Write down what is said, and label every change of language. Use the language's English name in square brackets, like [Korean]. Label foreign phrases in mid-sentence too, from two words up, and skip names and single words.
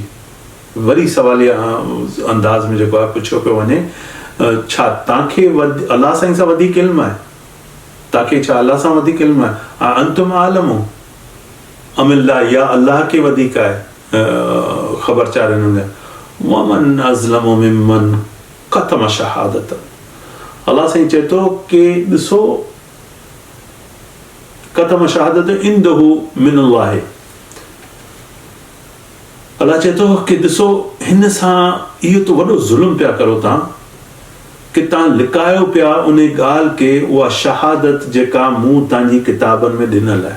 [Sindhi] वरी सवालिया अंदाज़ में जेको आहे पुछियो पियो वञे, छा तव्हांखे अलाह साईं सां वधीक इल्मु आहे? तव्हांखे छा अलाह सां वधीक इल्मु आहे? [Arabic] أنتم أعلم أم الله, [Sindhi] या अलाह खे वधीक आहे ख़बरचार हिननि जा। [Arabic] ومن أظلم ممن كتم شهادة. [Sindhi] अलाह साईं चए थो कि ॾिसो, [Arabic] كتم شهادة عنده من الله. [Sindhi] अलाह चए थो कि ॾिसो, हिन सां इहो त वॾो ज़ुल्म पिया करो तव्हां कि तव्हां लिकायो पिया उन ॻाल्हि खे, उहा शहादत जेका मूं तव्हांजी किताबनि में ॾिनल आहे।